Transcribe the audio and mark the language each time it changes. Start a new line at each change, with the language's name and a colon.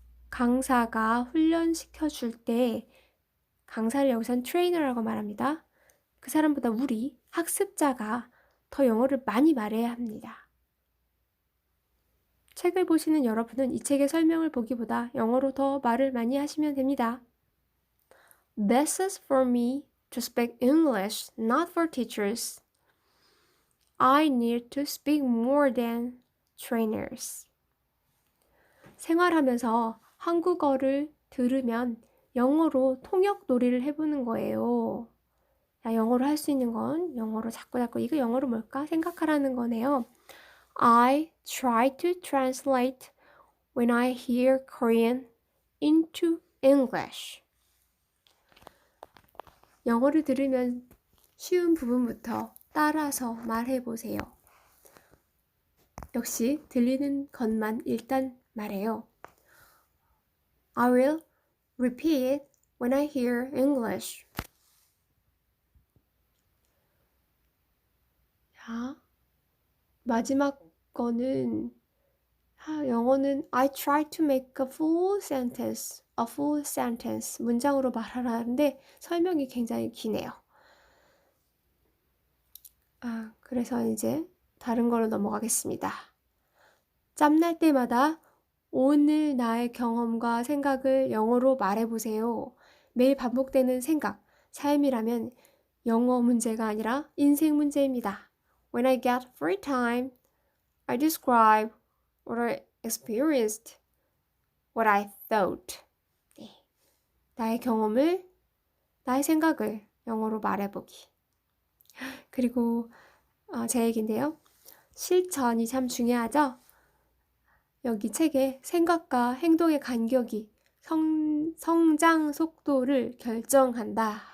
Korean: 강사가 훈련시켜 줄 때 강사를 여기선 트레이너라고 말합니다. 그 사람보다 우리 학습자가 더 영어를 많이 말해야 합니다. 책을 보시는 여러분은 이 책의 설명을 보기보다 영어로 더 말을 많이 하시면 됩니다.
English: This is for me to speak English, not for teachers. I need to speak more than trainers.
Korean: 생활하면서 한국어를 들으면 영어로 통역 놀이를 해보는 거예요. 영어로 할 수 있는 건 영어로 자꾸 이거 영어로 뭘까 생각하라는 거네요.
English: I try to translate when I hear Korean into English.
Korean: 영어를 들으면 쉬운 부분부터 따라서 말해보세요. 역시 들리는 것만 일단 말해요.
English: I will repeat when I hear English.
Korean: 자, 마지막 거는 영어는
English: I try to make a full sentence.
Korean: 문장으로 말하라는데 설명이 굉장히 기네요. 그래서 이제 다른 걸로 넘어가겠습니다. 짬날 때마다 오늘 나의 경험과 생각을 영어로 말해보세요. 매일 반복되는 생각, 삶이라면 영어 문제가 아니라 인생 문제입니다.
English: When I get free time, I describe what I experienced, what I thought.
Korean: 네. 나의 경험을, 나의 생각을 영어로 말해보기. 그리고 제 얘기인데요. 실천이 참 중요하죠? 여기 책에 생각과 행동의 간격이 성장 속도를 결정한다.